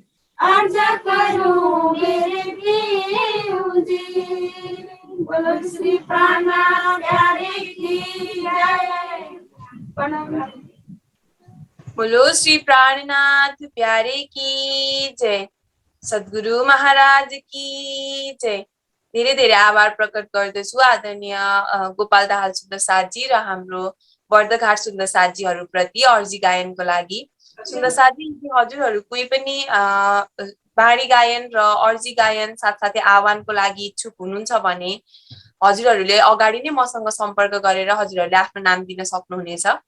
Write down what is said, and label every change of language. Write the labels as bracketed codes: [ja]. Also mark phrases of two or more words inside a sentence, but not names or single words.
[hi] अर्ज करूं मेरे पीऊ जी। बोलो श्री प्राणनाथ प्यारे की जय। बोलो श्री प्राणनाथ प्यारे की जय, सद्गुरु महाराज की जय। [ne] धेरै धेरै आभार प्रकट गर्दछु आदरणीय गोपाल दाहाल सुन्दर साथजी र हाम्रो बर्दघाट सुन्दर साथजीहरू प्रति अर्जी गायनको लागि। सुन्दर साथजी, हजुरहरू कोही पनि बाणी गायन र अर्जी गायन साथसाथै आह्वानको लागि इच्छुक हुनुहुन्छ भने हजुरहरूले अगाडि नै मसँग सम्पर्क गरेर हजुरहरूले आफ्नो नाम दिन सक्नुहुनेछ।